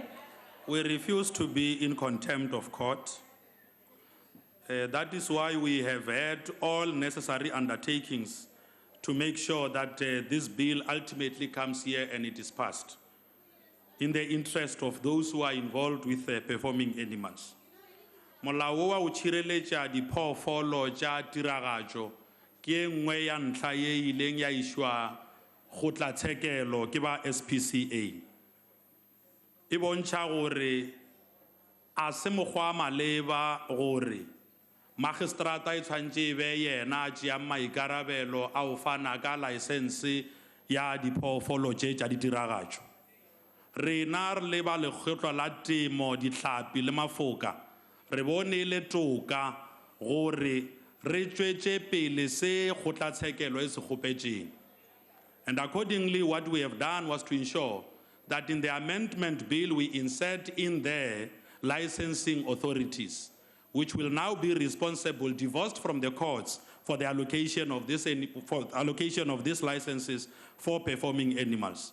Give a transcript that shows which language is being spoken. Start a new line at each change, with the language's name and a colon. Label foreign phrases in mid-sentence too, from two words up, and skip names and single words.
English: We refuse to be in contempt of court. That is why we have had all necessary undertakings to make sure that this bill ultimately comes here and it is passed in the interest of those who are involved with performing animals.
Northern Sotho: Molao wa o tshireletša diphoofolo tša tiragatšo ke e nngwe ya ntlha ye ileng ya išwa kgotlatshekelo ke ba SPCA. E bontšha gore a se mokgwa maleba gore magistrata e tshwantše e be yena a tšeang maikarabelo a o fana ka laesense ya diphoofolo tše tša ditiragatšo. Rena re le ba lekgotla la temo, dihlapi le mafoka re bone e le toka gore re tšwetše pele se kgotlatshekelo e se kgopetšeng.
English: And accordingly, what we have done was to ensure that in the amendment bill we insert in there licensing authorities, which will now be responsible, divorced from the courts, for the allocation of these licenses for performing animals.